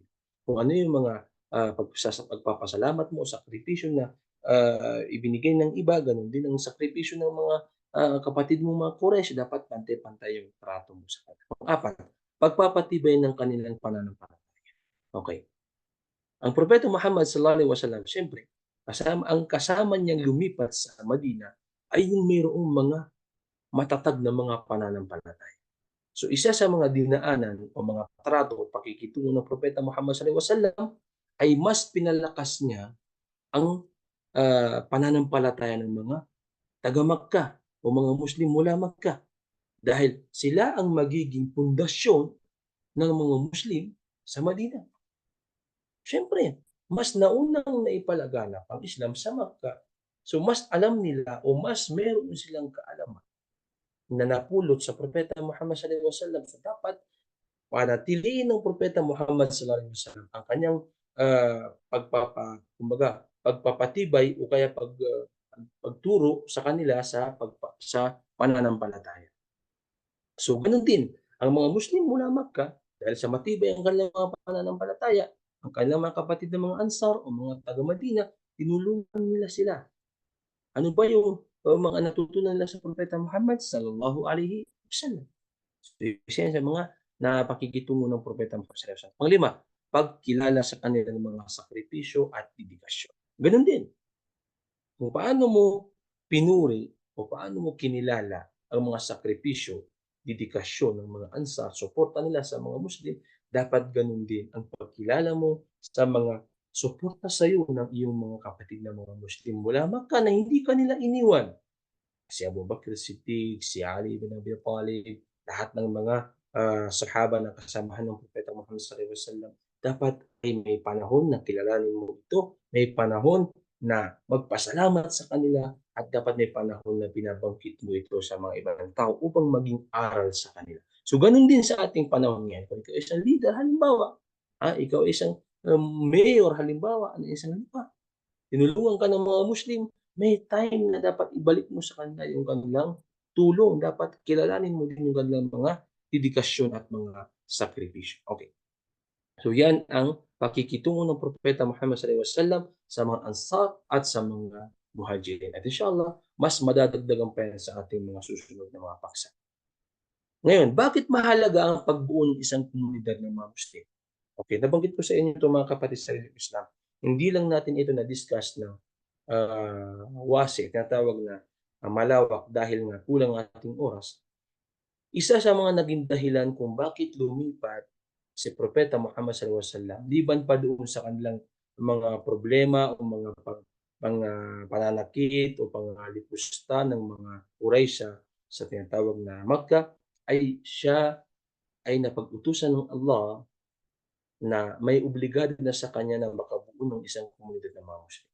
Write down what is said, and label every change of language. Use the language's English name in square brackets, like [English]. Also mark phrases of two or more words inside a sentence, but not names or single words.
[Filipino] Kung ano yung mga pagpapasalamat mo, sakripisyo na ibinigay ng iba, ganun din ang sakripisyo ng mga kapatid mo mga Quraysh, dapat pantay-pantay yung trato mo sa kanila. Pang-apat, pagpapatibay ng kanilang pananampalataya. Okay. Ang Propeta Muhammad [Arabic] صلى الله عليه وسلم, [Filipino] siyempre, ang kasama niyang lumipat sa Madina ay yung mayroong mga matatag na mga pananampalataya. So isa sa mga dinaanan o mga trato o pakikitungo ng Propeta Muhammad [Arabic] صلى الله عليه وسلم [Filipino] ay mas pinalakas niya ang pananampalataya ng mga taga-Makkah o mga Muslim mula Makkah. Dahil sila ang magiging pundasyon ng mga Muslim sa Madina. Siyempre, mas naunang naipalaganap ang Islam sa Makkah. So mas alam nila o mas meron silang kaalaman na napulot sa Propeta Muhammad [Arabic] صلى الله عليه وسلم. [Filipino] So dapat panatiliin ng Propeta Muhammad [Arabic] صلى الله عليه وسلم [Filipino] ang kanyang pagpapatibay o kaya pagturo sa kanila sa pananampalataya. So ganun din ang mga Muslim mula Makkah, dahil sa matibay ang kanilang mga pananampalataya, ang kanilang mga kapatid na mga Ansar o mga taga-Madina, tinulungan nila sila. Ano ba yung mga natutunan nila sa Propeta Muhammad [Arabic] صلى الله عليه وسلم? [Filipino] So, isa yan sa mga napakikitungo ng Propeta Muhammad [Arabic] صلى الله عليه وسلم. [Filipino] Panglima, pagkilala sa kanilang mga sakripisyo at dedikasyon. Ganun din, kung paano mo pinuri o paano mo kinilala ang mga sakripisyo, dedikasyon ng mga Ansar, suporta nila sa mga Muslim, dapat ganun din ang pagkilala mo sa mga suporta sa iyo ng iyong mga kapatid na mga Muslim mula Makkah na hindi ka nila iniwan. Si Abu Bakr Siddiq, si Ali bin Abi Talib, lahat ng mga sahaba na kasamahan ng Propeta Muhammad [Arabic] صلى الله عليه وسلم, [Filipino] dapat ay may panahon na kilalanin mo ito, may panahon na magpasalamat sa kanila, at dapat may panahon na binabangkit mo ito sa mga ibang tao upang maging aral sa kanila. So ganun din sa ating panahon ngayon. Kung ikaw isang leader, halimbawa, ikaw isang mayor, halimbawa, isang lupa, tinulungan ka ng mga Muslim, may time na dapat ibalik mo sa kanila yung kanilang tulong. Dapat kilalanin mo din yung kanilang mga dedikasyon at mga sakripisyo. Okay. So yan ang pakikitungo ng Propeta Muhammad [Arabic] صلى الله عليه وسلم [Filipino] sa mga Ansar at sa mga Muhajirin. At inshallah, mas madadagdagan pa yan sa ating mga susunod na mga paksa. Ngayon, bakit mahalaga ang pagbuo ng isang komunidad ng mga Muslim? Okay, nabanggit ko sa inyo ito mga kapatid sa Islam. Hindi lang natin ito na-discuss ng wasi, tinatawag na malawak dahil nga kulang ating oras. Isa sa mga naging dahilan kung bakit lumipat si Propeta Muhammad [Arabic] صلى الله عليه وسلم, [Filipino] liban pa doon sa kanilang mga problema o mga pananakit o pangalipusta ng mga Quraysh sa tinatawag na Makkah, ay siya ay napag-utusan ng Allah na may obligado na sa kanya na makabuo ng isang komunidad ng mga Muslim.